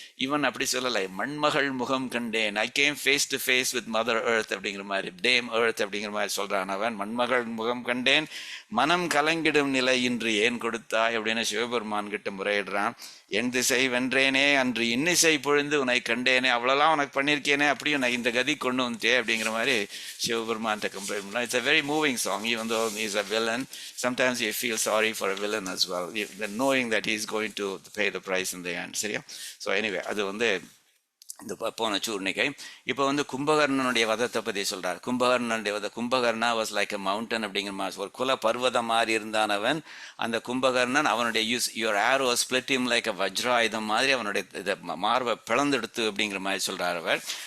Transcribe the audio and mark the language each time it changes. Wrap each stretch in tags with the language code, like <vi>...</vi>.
<ta>இவன் அப்படி சொல்லலை, மண்மகள் முகம் கண்டேன்,</ta> <en>I came face to face with mother earth</en> <ta>அப்படிங்கிற மாதிரி, டேம் எர்த் அப்படிங்கிற மாதிரி சொல்கிறான் அவன். மண்மகள் முகம் கண்டேன், மனம் கலங்கிடும் நிலை இன்று ஏன் கொடுத்தாய் அப்படின்னு சிவபெருமான் கிட்ட முறையிடுறான். என் திசை வென்றேனே அன்று இன்னிசை பொழுந்து உன்னை கண்டேனே, அவ்வளோலாம் உனக்கு பண்ணியிருக்கேனே, அப்படியும் நான் இந்த கதி கொண்டு வந்துட்டே அப்படிங்கிற மாதிரி சிவபெருமான்கிட்ட கம்ப்ளைண்ட் பண்ணலாம்.</ta> <en>It's a very moving song, even though he's a villain. Sometimes you feel sorry for a villain as well, knowing that he's going to pay the price in the end.</en> <ta>சரியா? So anyway அது இந்த போன சூர்ணிகை. இப்போ கும்பகர்ணனுடைய வதத்தை பற்றி சொல்கிறார். கும்பகர்ணனுடைய</ta> <en>Kumbhakarna was like a mountain</en> <ta>அப்படிங்கிற மாதிரி, ஒரு குல பர்வதம் மாதிரி இருந்தானவன். அந்த கும்பகர்ணன் அவனுடைய</ta> <en>your arrow split him like a</en> <ta>வஜ்ராயுதம் மாதிரி அவனுடைய இதை மார்பை பிளந்தெடுத்து அப்படிங்கிற மாதிரி சொல்கிறார் அவர்.</ta>